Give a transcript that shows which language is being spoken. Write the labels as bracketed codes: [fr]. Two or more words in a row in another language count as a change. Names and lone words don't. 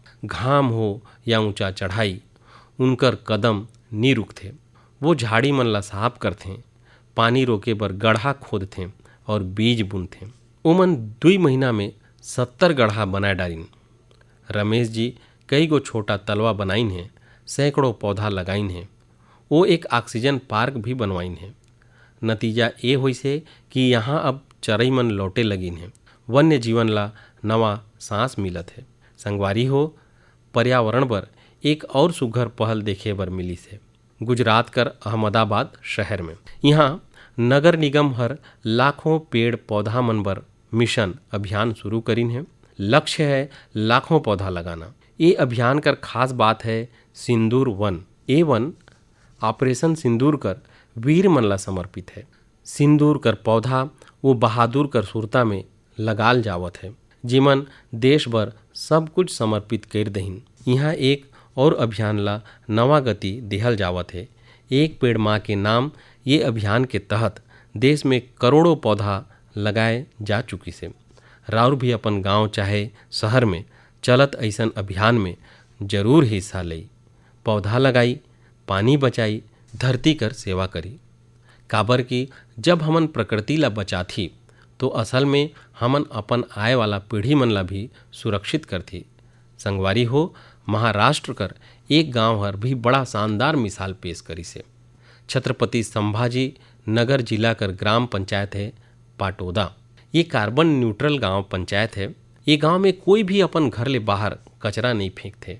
[hne] घाम हो या ऊंचा चढ़ाई, उनकर कदम नी रुकते। वो झाड़ी मन ला साफ करते, पानी रोके बर गड्ढा खोदथे और बीज बुनथे। ओमन 2 महीना में 70 गड्ढा बना डालिन। रमेश जी कई गो छोटा तलवा बनाइन है, सैकड़ों पौधा लगाइन है। वो एक [en] oxygen park [hne] भी बनवाइन है। नतीजा ये होइसे कि यहाँ अब चरई मन लौटे लगिन है। वन्य जीवन ला नवा सांस मिलत है। संगवारी हो, पर्यावरण पर एक और सुघर पहल देखे बर मिलिस है। गुजरात कर अहमदाबाद शहर में यहाँ नगर निगम हर लाखों पेड़ पौधा मन बर मिशन अभियान शुरू करिन है। लक्ष्य है लाखों पौधा लगाना। ये अभियान कर खास बात है सिंदूर वन। ए वन ऑपरेशन सिंदूर कर वीर मन ला समर्पित है। सिंदूर कर पौधा वो बहादुर कर सुरता में लगाल जावत है, जिमन देश भर सब कुछ समर्पित कर दहिन। यहाँ एक और अभियान ला नवा गति देहल जावत है। एक पेड़ माँ के नाम ये अभियान के तहत देश में करोड़ों पौधा लगाए जा चुकी से। राउर भी अपन गांव चाहे शहर में चलत ऐसन अभियान में जरूर हिस्सा लई। पौधा लगाई, पानी बचाई, धरती कर सेवा करी। काबर कि जब हमन प्रकृति ला बचाथी तो असल में हमन अपन आए वाला पीढ़ी मन ला भी सुरक्षित करथी। संगवारी हो, महाराष्ट्र कर एक गांव हर भी बड़ा शानदार मिसाल पेश करी से। छत्रपति संभाजी नगर जिला कर ग्राम पंचायत है पाटोदा। ये [en] carbon neutral [hne] गांव पंचायत है। ये गांव में कोई भी अपन घर ले बाहर कचरा नहीं फेंकते।